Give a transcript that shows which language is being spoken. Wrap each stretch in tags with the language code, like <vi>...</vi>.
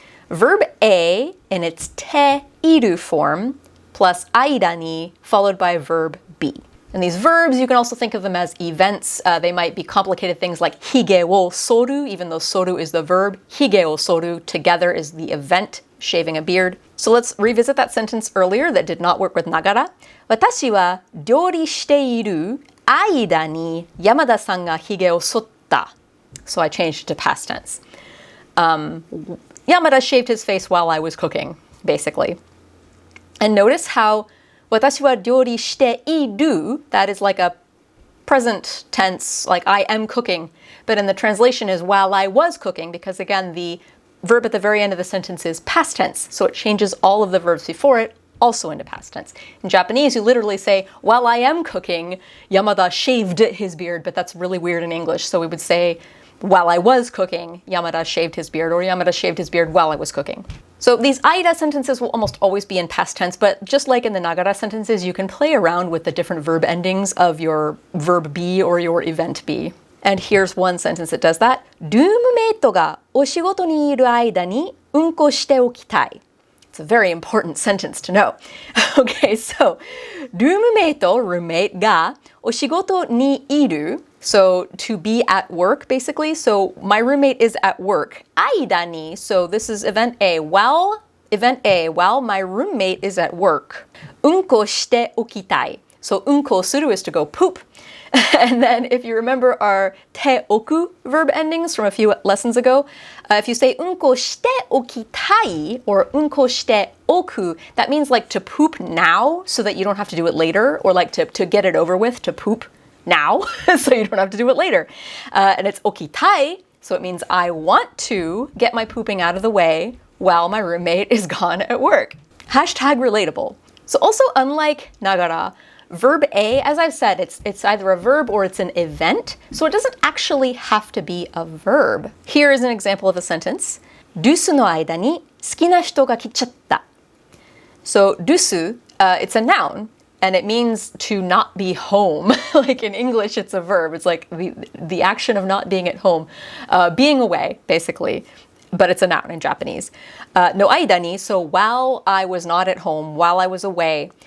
<en>Verb A in its te-iru form plus Aida ni followed by verb B. And these verbs, you can also think of them as events. They might be complicated things like</en> <ja>hige wo soru,</ja> <en>even though soru is the verb.</en> <ja>Hige wo soru</ja> <en>together is the event, shaving a beard. So let's revisit that sentence earlier that did not work with Nagara.</en> <ja>私は料理している間に山田さんが髭を剃った.</ja> <en>So I changed it to past tense. Yamada shaved his face while I was cooking, basically. And notice how</en> <ja>私は料理している,</ja> <en>that is like a present tense, like I am cooking. But in the translation is while I was cooking, because again, the verb at the very end of the sentence is past tense. So it changes all of the verbs before it also into past tense. In Japanese, you literally say, while I am cooking, Yamada shaved his beard, but that's really weird in English. So we would say, while I was cooking, Yamada shaved his beard, or Yamada shaved his beard while I was cooking. So these Aida sentences will almost always be in past tense, but just like in the Nagara sentences, you can play around with the different verb endings of your verb B or your event B. And here's one sentence that does that.</en> <ja>ルームメイトがお仕事にいる間にうんこしておきたい.</ja> <en>It's a very important sentence to know. Okay, so ルームメイト, roommate,</en> <ja>がお仕事にいる.</ja> <en>So to be at work, basically. So my roommate is at work.</en> <ja>Aida ni,</ja> <en>so this is event A. While my roommate is at work.</en> <ja>Unko shite okitai.</ja> <en>So</en> <ja>unko suru</ja> <en>is to go poop. And then if you remember our te-oku verb endings from a few lessons ago, if you say</en> <ja>unko shite okitai</ja> <en>or</en> <ja>unko shite oku,</ja> <en>that means like to poop now so that you don't have to do it later, or like to get it over with, to poop now so you don't have to do it later. And it's okitai, so it means I want to get my pooping out of the way while my roommate is gone at work. Hashtag relatable. So also unlike Nagara, verb A, as I've said, it's either a verb or it's an event, so it doesn't actually have to be a verb. Here is an example of a sentence.</en> <ja>留守の間に好きな人が来ちゃった.</ja> <en>So 留守, it's a noun, and it means to not be home. Like in English, it's a verb. It's like the action of not being at home, being away, basically. But it's a noun in Japanese.</en> <ja>No aida ni,</ja> <en>so while I was not at home, while I was away.</en>